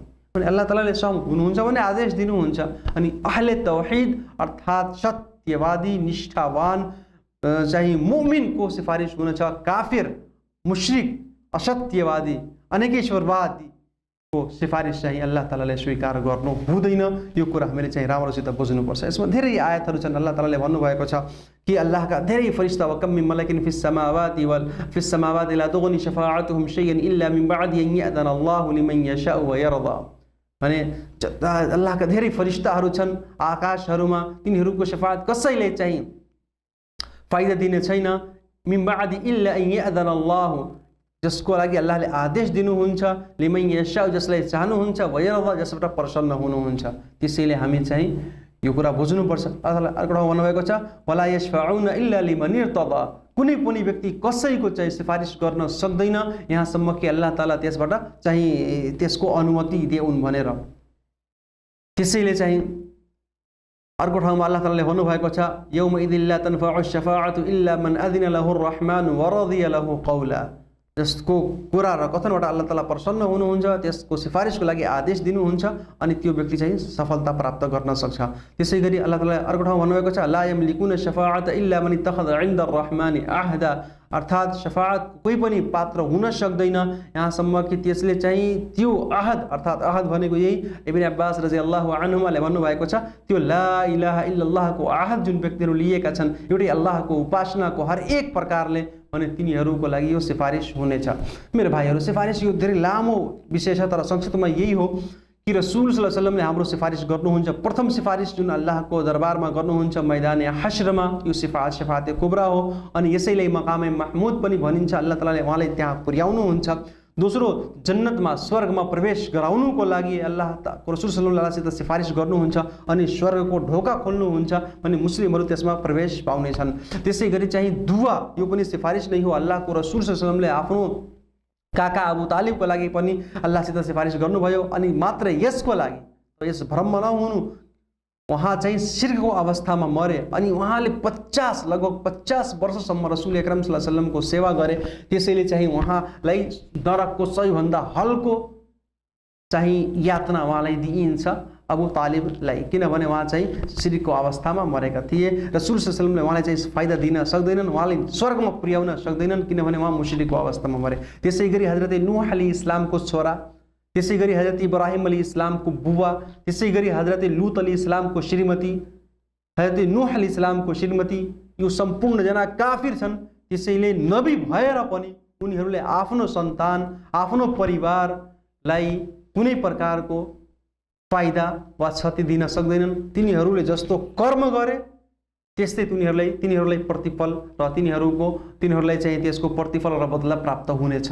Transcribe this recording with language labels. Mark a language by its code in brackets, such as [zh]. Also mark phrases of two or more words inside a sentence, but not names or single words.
[ne] अनि अल्लाह तालाले सहमत हुनुहुन्छ भने आदेश दिनुहुन्छ। अनि [ar] أهل التوحيد [ne] अर्थात् सत्यवादी, निष्ठावान चाहिँ मुमिनको सिफारिस हुनेछ। काफिर, मुश्रिक, असत्यवादी, अनेकेश्वरवादी को सिफारिस चाहिँ अल्लाह तालाले स्वीकार गर्नु हुँदैन। यो कुरा हामीले चाहिँ राम्रोसित बुझ्नुपर्छ। यसमा धेरै आयतहरू छन्। अल्लाह तालाले भन्नुभएको छ कि अल्लाहका धेरै फरिश्ता [ar] وكم من ملك في السماوات لا تغني شفاعتهم شيئا إلا من بعد أن يأذن الله لمن يشاء ويرضى. [ne] भने अल्लाहका धेरै फरिश्ताहरू छन् आकाशहरूमा, तिनीहरूको शफाअत कसैले चाहिँ फाइदा दिने छैन। [ar] من بعد إلا أن يأذن الله, [ne] जसको लागि अल्लाहले आदेश दिनुहुन्छ, [ar] لمن يشاء, [ne] जसलाई चाहनुहुन्छ, [ar] ويرضى, [ne] जसबाट प्रसन्न हुनुहुन्छ। त्यसैले हामी चाहिँ यो कुरा बुझ्नुपर्छ। अल्लाहले अर्को ठाउँमा भन्नुभएको छ [ar] ولا يشفعون إلا لمن ارتضى, [ne] कुनै पनि व्यक्ति कसैको चाहिँ सिफारिस गर्न सक्दैन यहाँसम्म कि अल्लाह ताला त्यसबाट चाहिँ त्यसको अनुमति दिउन् भनेर। त्यसैले चाहिँ अर्को ठाउँमा अल्लाह तालाले भन्नुभएको छ [ar] يومئذ لا تنفع الشفاعة إلا من أذن له الرحمن ورضي له قولا, [ne] जसको कुरा र कथनबाट अल्लाह ताला प्रसन्न हुनुहुन्छ, त्यसको सिफारिसको लागि आदेश दिनुहुन्छ, अनि त्यो व्यक्ति चाहिँ सफलता प्राप्त गर्न सक्छ। त्यसै गरी अल्लाह ताला अर्को ठाउँमा भन्नुभएको छ [ar] لا يملكون الشفاعة إلا من اتخذ عند الرحمن عهدا, [ne] अर्थात् शफाअत कोही पनि पात्र हुन सक्दैन यहाँसम्म कि त्यसले चाहिँ त्यो अहद, अर्थात् अहद भनेको यही इब्न अब्बास [ar] رضي الله عنهما [ne] भन्नुभएको छ त्यो [ar] لا إله إلا الله [ne] अहद जुन व्यक्तिहरू लिएका छन् एउटै अल्लाहको उपासनाको हर एक प्रकारले, भने तिनीहरूको लागि यो सिफारिस हुनेछ। मेरो भाइहरू, सिफारिस यो धेरै लामो विषय छ, तर संक्षिप्तमा यही हो कि रसूल [ar] صلى الله عليه وسلم [ne] हाम्रो सिफारिस गर्नुहुन्छ। प्रथम सिफारिस जुन अल्लाहको दरबारमा गर्नुहुन्छ मैदान हश्रमा, यो [ur] شفاعت کبریٰ [ne] हो, अनि यसैले [ar] مقام محمود [ne] पनि भनिन्छ। अल्लाह तालाले उहाँलाई त्यहाँ पुर्याउनुहुन्छ। दोस्रो, जन्नतमा स्वर्गमा प्रवेश गराउनुको लागि अल्लाह रसूल [ar] صلى الله عليه وسلم [ne] सिफारिस गर्नुहुन्छ, अनि स्वर्गको ढोका खोल्नुहुन्छ, अनि मुस्लिमहरू त्यसमा प्रवेश पाउनेछन्। त्यसै गरी चाहिँ दुआ, यो पनि सिफारिस नै हो। अल्लाहको रसूल [ar] صلى الله عليه وسلم [ne] आफ्नो काका अबू तालिबको लागि पनि अल्लाहसित सिफारिस गर्नुभयो, अनि मात्र यसको लागि यस भ्रममा नहुनु, उहाँ चाहिँ शिर्कको अवस्थामा मरे, अनि उहाँले लगभग 50 वर्षसम्म रसूल अकरम [ar] صلى الله عليه وسلم [ne] सेवा गरे। त्यसैले चाहिँ उहाँलाई नरकको सबैभन्दा हल्को चाहिँ यातना उहाँलाई दिइन्छ अबू तालिबलाई, किनभने उहाँ चाहिँ शिर्कको अवस्थामा मरेका थिए। रसूल [ar] صلى الله عليه وسلم [ne] उहाँलाई चाहिँ फाइदा दिन सक्दैनन्, उहाँले स्वर्गमा पुर्याउन सक्दैनन्, किनभने उहाँ मुश्रिकको अवस्थामा मरे। त्यसै गरी हजरत नूह अलैहिस्सलामको छोरा, त्यसै गरी हजरत इब्राहिम अलैहिस्सलामको बुबा, त्यसै गरी हजरत लूत अलैहिस्सलामको श्रीमती, हजरत नूह अलैहिस्सलामको श्रीमती, यो सम्पूर्णजना काफिर छन्। त्यसैले नबी भएर पनि उनीहरूले आफ्नो सन्तान, आफ्नो परिवारलाई कुनै प्रकारको फाइदा वा क्षति दिन सक्दैनन्। तिनीहरूले जस्तो कर्म गरे त्यस्तै तिनीहरूलाई प्रतिफल र तिनीहरूलाई चाहिँ त्यसको प्रतिफल र बदला प्राप्त हुनेछ।